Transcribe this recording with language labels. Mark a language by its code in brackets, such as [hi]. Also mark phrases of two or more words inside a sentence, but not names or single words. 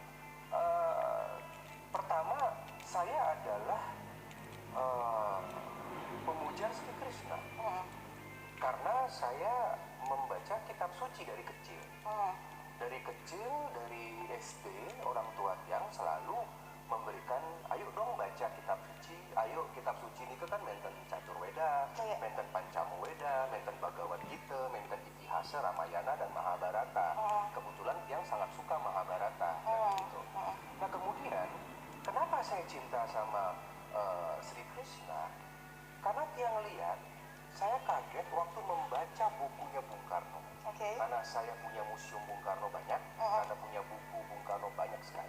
[id] Pertama, saya adalah pemuja Sri Krishna. Karena saya membaca kitab suci dari kecil. Dari kecil, dari SD, orang tua Tiang selalu memberikan, ayo dong baca kitab suci, ayo kitab suci ini kan menten Catur Weda, menten Pancamu Weda, menten Bhagavad Gita, menten Itihasa, Ramayana, dan Mahabharata. Kebetulan Tiang sangat suka Mahabharata. Gitu. Nah kemudian, kenapa saya cinta sama Sri Krishna? Karena Tiang lihat, saya kaget waktu membaca bukunya Bung Karno. Karena saya punya museum Bung Karno banyak, karena punya buku Bung Karno banyak sekali.